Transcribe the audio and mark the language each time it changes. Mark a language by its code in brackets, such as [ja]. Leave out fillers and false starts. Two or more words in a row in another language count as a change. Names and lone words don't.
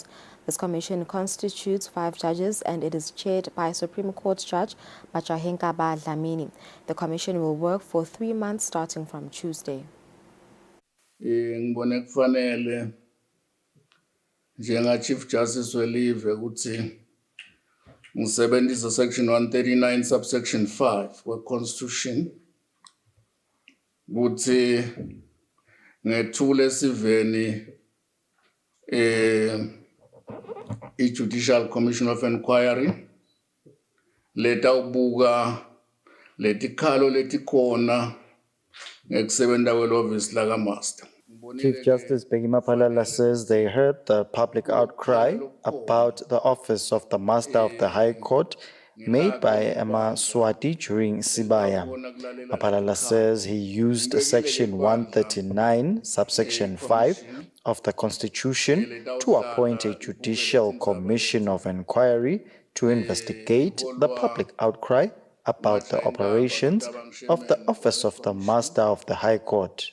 [en] This commission constitutes 5 judges and it is chaired by Supreme Court Judge Majahenkaba Dlamini. The commission will work for 3 months starting from Tuesday. [ss] Ngibone kufanele njenga [en] Chief Justice [ss] welive ukuthi ngisebenzisa [en] section 139 subsection 5 [ss] we-Constitution ukuthi ngethule esiveni i-Judicial Commission of Inquiry leta ubuka letikhalo letikhona ngekusebenta kwelo-office laka-Master. [en] Chief Justice Bheki Maphalala says they heard the public outcry about the office of the Master of the High Court made by Eswatini during Sibaya. Maphalala says he used Section 139, subsection 5 of the Constitution to appoint a judicial commission of inquiry to investigate the public outcry about the operations of the office of the Master of the High Court.